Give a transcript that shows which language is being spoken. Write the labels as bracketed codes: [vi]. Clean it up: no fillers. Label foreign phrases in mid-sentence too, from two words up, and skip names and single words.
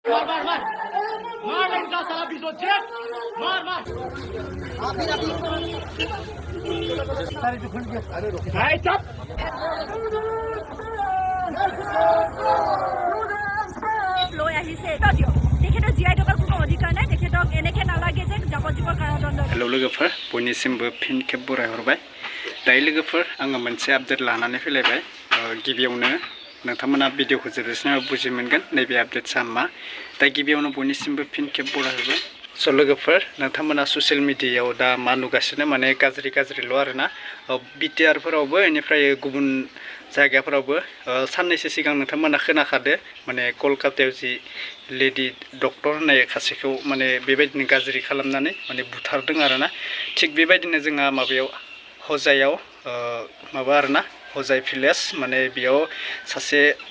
[as] লৈ আহিছে তেখেতৰ জীয়াই থকাৰ কোনো অধিকাৰ নাই তেখেতক এনেকে নালাগে যে যাৱজ্জীৱ কাৰাদণ্ড [brx] हेलौ लोगोफोर बयनिसिमबो फिन खेब बराय हरबाय दायो लोगोफोर आङो मोनसे आपडेट लानानै फैलायबाय गिबियावनो नोंथांमोना भिडिअखौ जोबजासिम बुजि मोनगोन नैबे आपडेटसा मा दा गिबियावनो बयनिसिमबो फिन खेब बराय हरबाय स' लोगोफोर नोंथांमोना ससियेल मिडियायाव दा मा नुगासिनो माने गाज्रिल' आरोना बिटिआरफोरावबो बेनिफ्राय गुबुन जायगाफोरावबो साननैसो सिगां नोंथांमोना खोनाखादो माने कलकातायाव जि [en] lady doctor [brx] होननाय सासेखौ माने बेबायदिनो गाज्रि खालामनानै माने बुथारदों आरोना थिग बेबायदिनो जोंहा माबायाव हजायाव माबा आरोना हजाय भिलेज माने बेयाव सासे